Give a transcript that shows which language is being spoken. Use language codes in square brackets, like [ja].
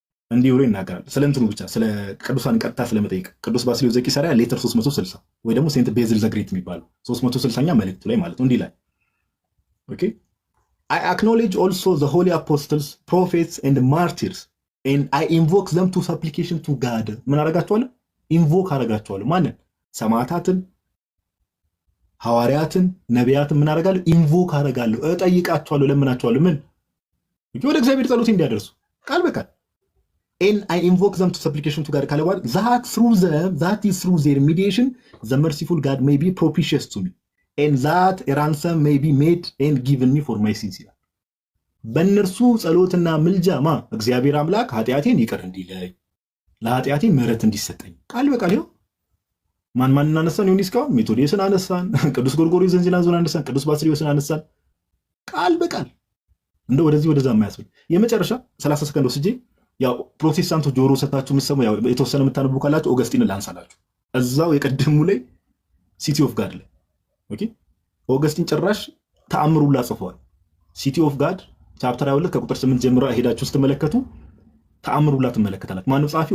[am] እንዲህ ብሎ ይናገራል ስለ እንትኑ ብቻ ስለ ቅዱሳን ቀጥታ ስለመጠየቅ ቅዱስ ባስልዮስ ዘቂሳርያ ሌተር 360 ወይ ደግሞ ሴንት ቤዝል ዘግሬት የሚባለው 360ኛ መልእክቱ ላይ ማለት ነው። እንዲህ ላይ ኦኬ [en] I acknowledge also the holy apostles, prophets and martyrs and I invoke them to supplication to God. [am] ምን አረጋቸዋለሁ? ኢንቮክ አረጋቸዋለሁ። ማንን? ሰማዕታትን፣ ሐዋርያትን፣ ነቢያትን ምን አረጋለሁ? ኢንቮክ አረጋለሁ፣ እጠይቃቸዋለሁ፣ ለምናቸዋለሁ። ምን? ወደ እግዚአብሔር ጸሎት እንዲያደርሱ ቃል በቃል [en] and I invoke them to supplication to God [am] ካለ በኋላ [en] that is through their mediation the merciful God may be propitious to me and that a ransom may be made and given me for my sins [am] ይላል። በእነርሱ ጸሎትና ምልጃማ እግዚአብሔር አምላክ ኃጢአቴን ይቅር እንዲለኝ ለኃጢአቴ ምሕረት እንዲሰጠኝ ቃል በቃል ይኸው ማን እናነሳን? ዮኒስካውን ሜቶዲየስን አነሳን፣ ቅዱስ ጎርጎርዮስ ዘንዚናዙን አነሳን፣ ቅዱስ ባስልዮስን አነሳን። ቃል በቃል እንደው ወደዚህ ወደዛ የማያስብል የመጨረሻ 30 ሰከንድ ወስጄ ያው ፕሮቴስታንቶች ጆሮ ሰታችሁ የምትሰሙ ያው የተወሰነ የምታነቡ ካላችሁ ኦገስቲን ላንሳላችሁ እዛው የቀደሙ ላይ ሲቲ ኦፍ ጋድ ላይ ኦኬ ኦገስቲን ጭራሽ ተአምሩላ ጽፏል። ሲቲ ኦፍ ጋድ ቻፕተር 22 ከቁጥር 8 ጀምሮ ሄዳችሁ ስትመለከቱ ተአምሩላ ትመለከታላችሁ። ማነው ጻፊ?